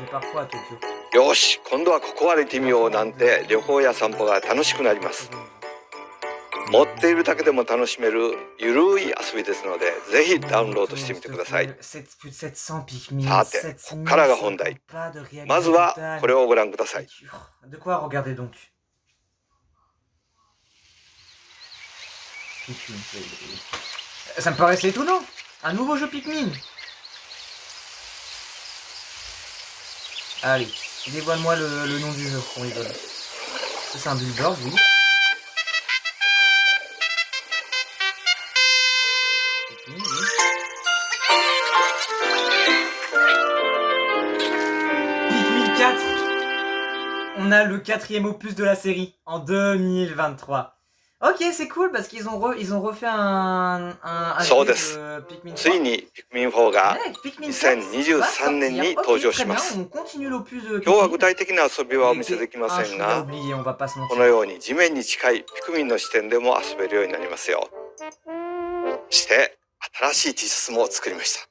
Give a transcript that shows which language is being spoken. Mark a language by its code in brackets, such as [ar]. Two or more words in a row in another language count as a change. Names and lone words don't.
[ja] よし、今度はここ歩いてみようなんて旅行や散歩が楽しくなります。持っているだけでも楽しめるゆるい遊びですので、ぜひダウンロードしてみてください。さて、ここからが本題。まずはこれをご覧ください。 [fr] Ça me paraissait étonnant. Un nouveau jeu Pikmin. Allez, dévoile-moi le nom du jeu qu'on rigole. Ça c'est un billboard, oui. Pikmin 4. On a le 4e opus de la série en 2023. Ok, c'est cool parce qu'ils ont refait un [ja] そうです。ついにピクミン4が2023年に登場します。今日は具体的な遊びはお見せできませんが、このように地面に近いピクミンの視点でも遊べるようになりますよ。して新しい T シャツも作りました。